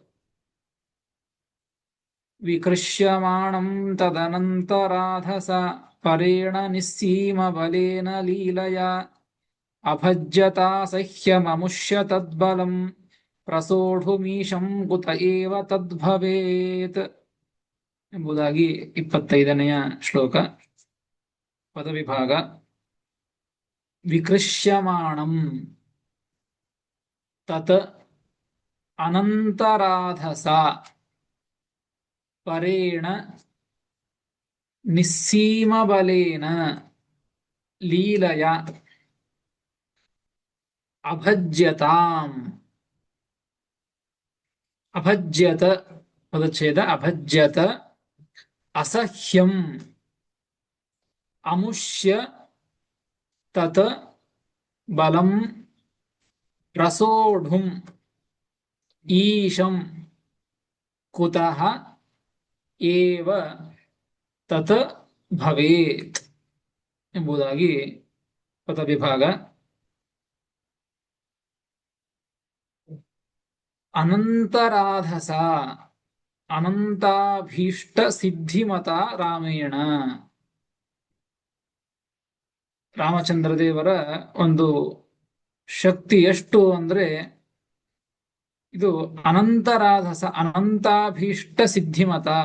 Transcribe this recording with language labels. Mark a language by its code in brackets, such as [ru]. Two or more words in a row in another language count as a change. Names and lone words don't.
[sa] ವಿಕೃಷ್ಯಮಾಣಂ ತದನಂತರಾಧಸ ಪರೇಣ ನಿಸ್ಸೀಮ ಬಲೇನ ಲೀಲಯಾ ಅಭಜ್ಯತಾ ಸಹ್ಯಮಮುಷ್ಯ ತದ್ಬಲಂ ಪ್ರಸೋಢುಮೀಶಂ ಕುತ ಏವ ತದ್ಭವೇತ್ [kn] ಎಂಬುದಾಗಿ 25ನೆಯ ಶ್ಲೋಕ ಪದವಿಭಾಗ. [sa] ವಿಕೃಷ್ಯಮಾಣಂ ತತ್ ಅನಂತರಾಧಸ ಪರೇಣ ನಿಸ್ಸೀಮಬಲೇನ ಲೀಲಯ ಅಭಜ್ಯತಾಂ. ಅಭಜ್ಯತ ಪದಚ್ಛೇದ ಅಭಜ್ಯತ ಅಸಹ್ಯಂ ಅಮುಷ್ಯ ತತ್ ಬಲಂ ಪ್ರಸೋಢುಂ ಈಶಂ ಕುತಃ ಏವ ತತ್ ಭವೇತ್ [kn] ಎಂಬುದಾಗಿ ಪದವಿಭಾಗ. [sa] ಅನಂತರಾಧಸ ಅನಂತಾಭೀಷ್ಟ ಸಿದ್ಧಿಮತ ರಾಮೇಣ. [kn] ರಾಮಚಂದ್ರ ದೇವರ ಒಂದು ಶಕ್ತಿ ಎಷ್ಟು ಅಂದ್ರೆ ಇದು [sa] ಅನಂತರಾಧಸ ಅನಂತಾಭೀಷ್ಟ ಸಿದ್ಧಿಮತ.